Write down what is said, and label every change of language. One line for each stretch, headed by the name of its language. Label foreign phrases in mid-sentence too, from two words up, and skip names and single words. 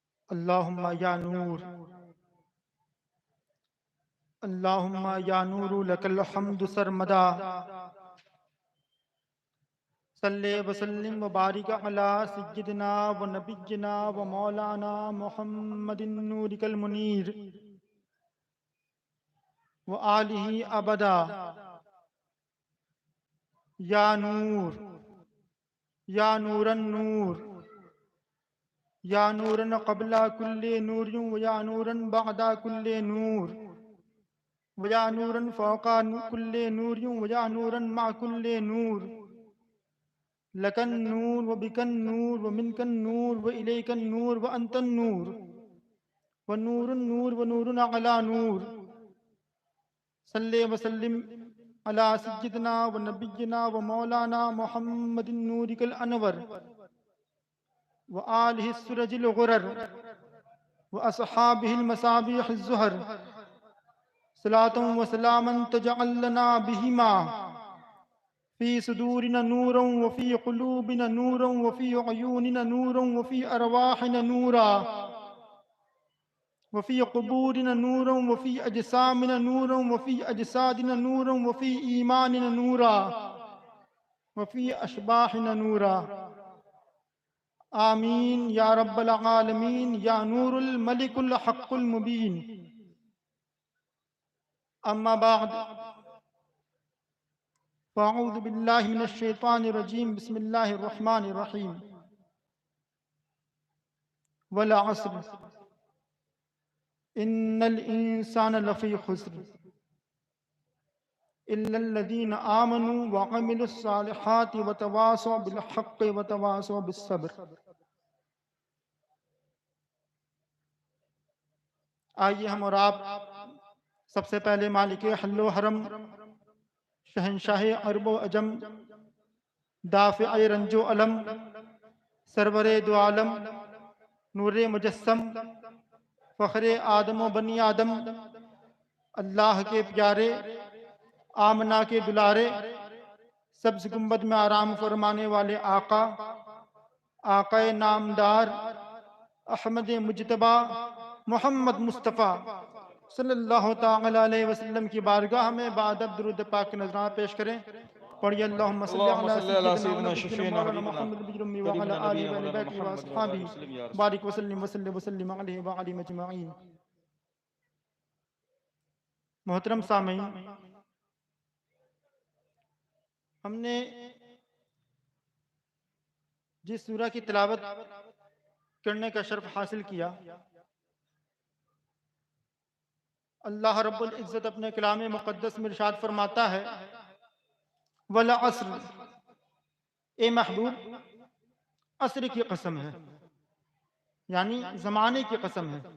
Arabic: اللہم یا نور، اللہم یا نور لک الحمد سرمدا، صلی وسلم وبارک علی سیدنا و نبینا و مولانا محمد نورک المنیر و آلہ ابدا. یا نور، یا نور النور، یا نورا قبل کل نور و یا نورا بعد کل نور و یا نورا فوق کل نور و یا نورا مع کل نور. لکن نور و بکن نور و منکن نور و الیکن نور و انتن نور و نور نور و نور علی نور. صلی وسلم علی سیدنا و نبینا و مولانا محمد نورک الانور و آلہ السرج الغرر و اصحابہ المصابیح الزہر. صلاة و سلاما تجعل لنا بہما فی صدورنا نورا وفی قلوبنا نورا وفی عیوننا نورا وفی ارواحنا نورا وفی قبورنا نورا وفی اجسامنا نورا وفی اجسادنا نورا وفی ایماننا نورا وفی اشباحنا نورا. آمین یا رب العالمین یا نور الملک الحق المبین. اما بعد فاعوذ باللہ من الشیطان الرجیم، بسم اللہ الرحمن الرحیم. والعصر ان الانسان لفی خسر الا الذین آمنوا وعملوا الصالحات وتواصوا بالحق وتواصوا بالصبر.
Urdu: آئیے ہم اور آپ سب سے پہلے مالک حل و حرم، شہنشاہ عرب و عجم، دافع رنج و علم، سرور دو عالم، نور مجسم، فخر آدم و بنی آدم، اللہ کے پیارے، آمنہ کے دلارے، سبز گنبد میں آرام فرمانے والے آقا، آقا نامدار، احمد مجتبی، محمد مصطفیٰ صلی اللہ تعالی علیہ وسلم کی بارگاہ میں بعد درود پاک نذرانہ پیش کریں.
Arabic: پڑھیے اللہم صلی اللهم علی صل على سیدنا و سيدنا نبینا شفيعنا مولانا حبيبنا محمد بجرمی وعلی قريبنا آلہ نبينا و مولانا بیتہ و محمد وبارك اصحابہ وسلم يا رسول بارک وسلم وسلم علیہ وعلی مجمعین.
Urdu: محترم سامعین، ہم نے جس سورہ کی تلاوت کرنے کا شرف حاصل کیا،
Arabic: اللہ رب العزت
Urdu: اپنے کلام مقدس میں ارشاد فرماتا ہے والعصر، اے محبوب عصر کی قسم ہے، یعنی زمانے کی قسم ہے.